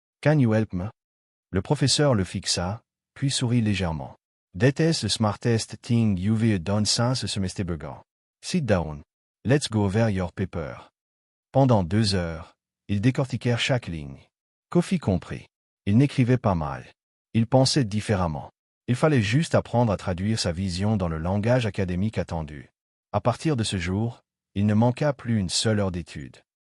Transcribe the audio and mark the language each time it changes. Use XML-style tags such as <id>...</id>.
<en>Can you help me?</en> <fr>» Le professeur le fixa, puis sourit légèrement.</fr> <en>« That is the smartest thing you've done since</en> <fr>ce semestre</fr> <en>began. Sit down. Let's go over your paper.</en> <fr>» Pendant 2 heures, ils décortiquèrent chaque ligne. Kofi comprit. Il n'écrivait pas mal. Il pensait différemment. Il fallait juste apprendre à traduire sa vision dans le langage académique attendu. À partir de ce jour, il ne manqua plus une seule heure d'étude.</fr>